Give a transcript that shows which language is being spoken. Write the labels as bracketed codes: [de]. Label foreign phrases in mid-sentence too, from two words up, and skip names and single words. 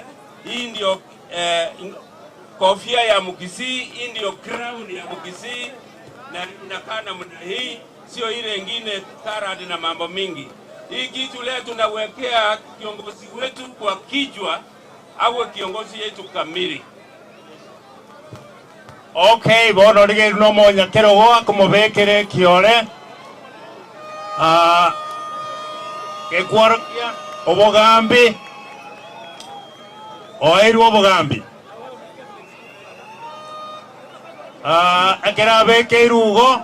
[sw] Hii ndio kofia ya Mkisii, hii ndio crown ya Mkisii na inakaa namna hii, sio ile nyingine karadi na mambo mingi. Hii kitu leo tunawekea kiongozi wetu kwa kichwa awe kiongozi yetu kamili. [guz] Okay, bono lige no monya kerogo kumubekere kiore. Kekwarakia obogambi. Oiru obogambi. Akera beke irugo.